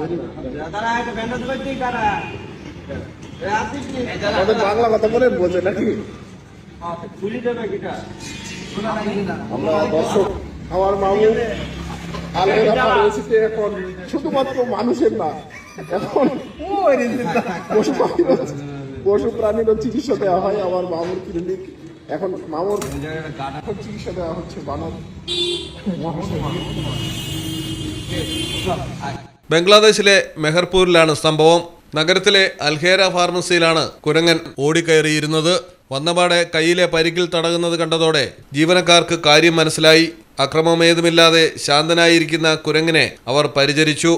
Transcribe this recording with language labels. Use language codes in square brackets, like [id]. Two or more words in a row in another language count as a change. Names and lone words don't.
[bn] আমাদের বাংলা কথা বলে বোঝে নাকি দর্শক আমার মামু আলহেরা পরিস্থিতি এখন শুধুমাত্র মানুষের না এখন পশু প্রাণীরও চিকিৎসা দেওয়া হয়। আমার মামুর ক্লিনিক এখন মামুর চিকিৎসা দেওয়া হচ্ছে বানর। [ml] ബംഗ്ലാദേശിലെ മെഹർപൂരിലാണ് സംഭവം. നഗരത്തിലെ അൽഹേര ഫാർമസിയിലാണ് കുരങ്ങൻ ഓടിക്കയറിയിരുന്നത്. വന്നപാടെ കയ്യിലെ പരിക്കിൽ തടകുന്നത് കണ്ടതോടെ ജീവനക്കാർക്ക് കാര്യം മനസ്സിലായി. അക്രമമേതുമില്ലാതെ ശാന്തനായിരിക്കുന്ന കുരങ്ങിനെ അവർ പരിചരിച്ചു.